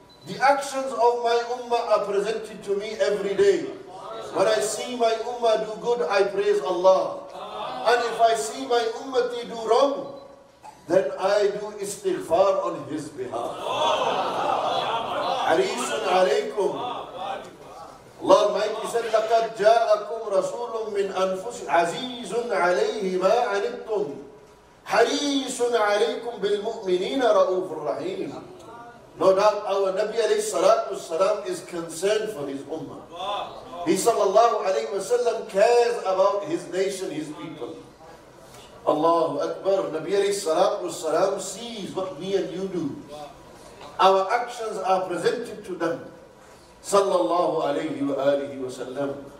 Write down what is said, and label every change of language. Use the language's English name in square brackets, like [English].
[English] The actions of my ummah are presented to me every day. When I see my ummah do good, I praise Allah. And if I see my ummati do wrong, then I do istighfar on his behalf. [Arabic] Harisun alaykum. [English] Allah Almighty said, [Arabic] لَقَدْ جَاءَكُمْ رَسُولٌ مِّنْ أَنفُسِكُمْ عَزِيزٌ عَلَيْهِ مَا عَنِتُّمْ حَرِيصٌ عَلَيْكُمْ بِالْمُؤْمِنِينَ رَءُوفٌ رَحِيمٌ. [English] No doubt our Nabi alayhi salatu wasalam is concerned for his ummah. He sallallahu alayhi wasallam cares about his nation, his people. Allahu Akbar. Nabi alayhi salatu wasalam sees what we and you do. Our actions are presented to them. Sallallahu alayhi wa alihi wa sallam.